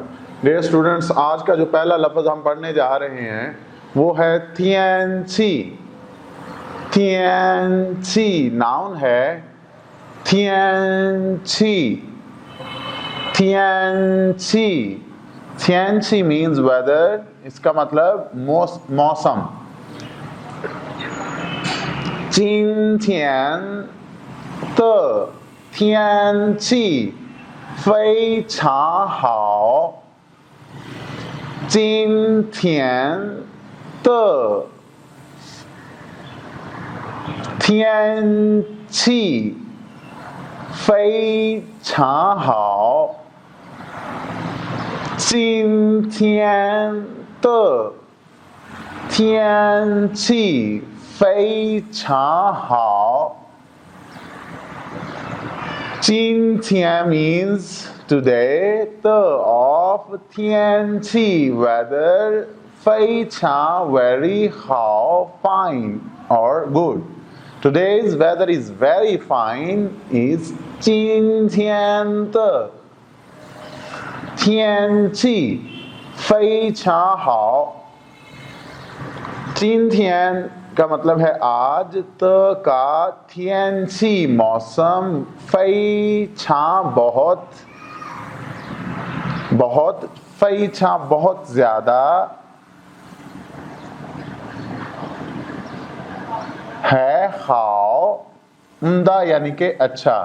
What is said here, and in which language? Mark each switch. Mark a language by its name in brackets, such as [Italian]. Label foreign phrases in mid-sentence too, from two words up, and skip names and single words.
[English] dear students, [Hindi] आज का जो पहला लफ्ज़ हम पढ़ने जा रहे हैं वो है थियनची। थियनची नाउन है थियनची। थियनची थियनची [English] means weather, [Hindi] इसका मतलब मौसम। [Chinese] 今天的天气非常好。今天的天气非常好。今天的天气非常好。 [English] 今天 means today, the of 天气 weather, 非常 very 好 fine or good. Today's weather is very fine is [Chinese] 今天的天气非常好。 [Hindi] 今天 का मतलब है आज, त का थियनची मौसम, फई छा बहुत, बहुत फई छा बहुत ज्यादा है, हाओ उम्दा यानी कि अच्छा।